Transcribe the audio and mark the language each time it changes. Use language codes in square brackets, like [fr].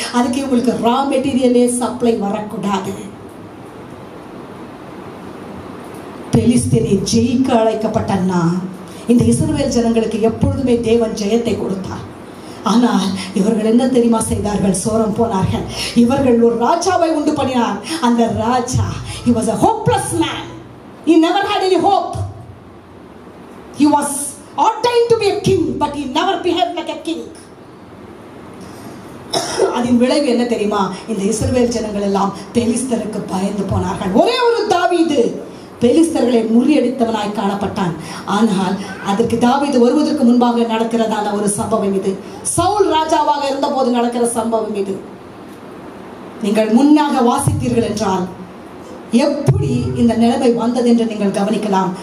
[ta] அதுக்கு இவங்களுக்கு ரா மெட்டீரியலே சப்ளை வரக்கூடாது. பெலிஸ்தீனை ஜெயிக்க அழைக்கப்பட்டன்னா இந்த இஸ்ரவேல் ஜனங்களுக்கு எப்பொழுதுமே தேவன் ஜெயத்தை கொடுத்தார். ஆனால் இவர்கள் என்ன தெரியுமா செய்தார்கள்? சோரம் போனார்கள். இவர்கள் ஒரு ராஜாவை உண்டு பண்ணினார். அந்த ராஜா, [en] he was a hopeless man. He never had any hope. He was ordained to be a king, but he never behaved like a king. [ta] அதன் விளைவு என்ன தெரியுமா? இந்த இஸ்ரவேல் ஜனங்கள் எல்லாம் பெலிஸ்தருக்கு பயந்து போனார்கள். ஒரே ஒரு தாவீது பெலிஸ்தர்களை முறியடித்தவனாய் காணப்பட்டான். ஆனால் அதற்கு தாவீது வருவதற்கு முன்பாக நடக்கிறதான ஒரு சம்பவம் இது. சவுல் ராஜாவாக இருந்த போது நடக்கிற சம்பவம் இது. நீங்கள் முன்னாக வாசித்தீர்கள் என்றால் எப்படி இந்த நிலைமை வந்தது என்று நீங்கள் கவனிக்கலாம்.